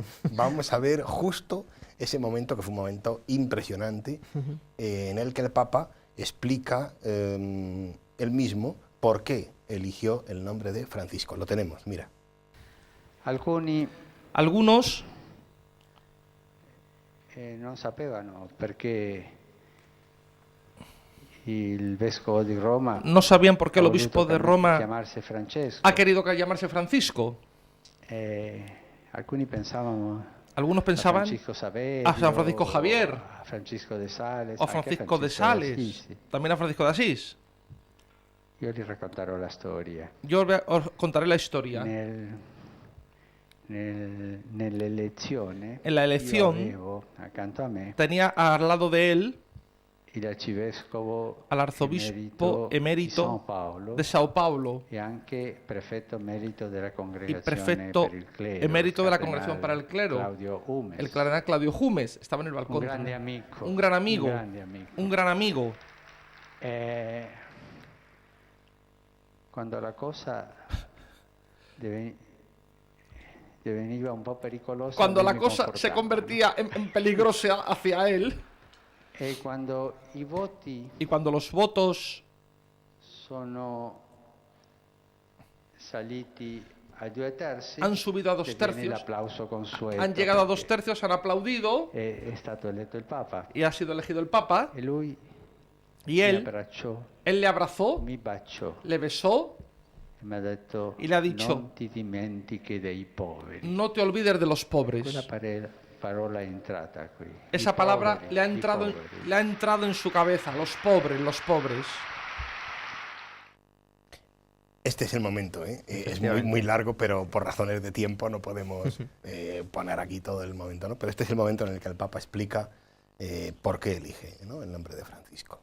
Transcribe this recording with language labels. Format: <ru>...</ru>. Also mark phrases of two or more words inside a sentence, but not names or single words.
<es>Vamos a ver justo ese momento, que fue un momento impresionante, en el que el Papa explica él mismo por qué eligió el nombre de Francisco. Lo tenemos, mira.</es> <it>Algunos non sapevano perché il vescovo di Roma</it> <es>no sabían por qué el obispo de Roma</es> <it>chiamarsi Francesco.</it> <es>ha querido llamarse Francisco. Algunos pensaban a San Francisco Javier, a Francisco de Sales, o a Francisco de Sales, también a Francisco de Asís. Yo les</es> <it>racconterò la storia.</it> <es>Yo os contaré la historia.</es> <it>Nell'elezione,</it> <es>en la elección,</es> <it>avevo accanto a me</it> <es>tenía al lado de él</es> <it>il arcivescovo</it> <es>al arzobispo emérito de Sao Paulo</es> <it>y anche prefetto emerito della</it> <es>y</es> <it>congregazione</it> <es>prefecto</es> <it>per il clero,</it> <es>emérito de la cardenal Congregación para el Clero, Claudio Humes, el cardenal Claudio Humes. Estaba en el balcón.</es> <it>un grande amico,</it> <es>Un gran amigo.</es> <it>un grande amico.</it> <es>Un gran amigo.</es> <it>Quando la cosa diveniva un po' pericolosa,</it> <es>Cuando la</es> <it>me</it> <es>cosa se</es> <it>comportavo,</it> <es>convertía en peligrosa hacia él,</es> <it>E quando i voti</it> <es>y cuando los votos</es> <it>sono saliti a 2 terzi,</it> <es>han subido a 2</es> <it>che viene</it> <es>tercios,</es> <it>l'applauso consueto,</it> <es>han llegado a 2</es> <it>perché</it> <es>tercios, han aplaudido</es> <it>è stato eletto il Papa</it> <es>y ha sido elegido el Papa,</es> <it>e lui</it> <es>y</es> <it>mi</it> <es>él</es> <it>abbracciò,</it> <es>le abrazó,</es> <it>mi baciò</it> <es>le besó</es> <it>e mi ha detto</it> <es>y le ha dicho:</es> <it>non ti dimentichi dei poveri.</it> <es>no te olvides de los pobres.</es> <it>Quella parola è entrata qui.</it> <es>Esa</es> <it>I</it> <es>palabra</es> <it>poveri,</it> <es>le ha</es> <it>i</it> <es>entrado</es> <it>poveri.</it> <es>en su cabeza, los pobres, los pobres. Este es el momento, ¿eh? Es muy largo, pero por razones de tiempo no podemos poner aquí todo el momento, ¿no? Pero este es el momento en el que el Papa explica por qué elige, ¿no?, el nombre de Francisco.</es>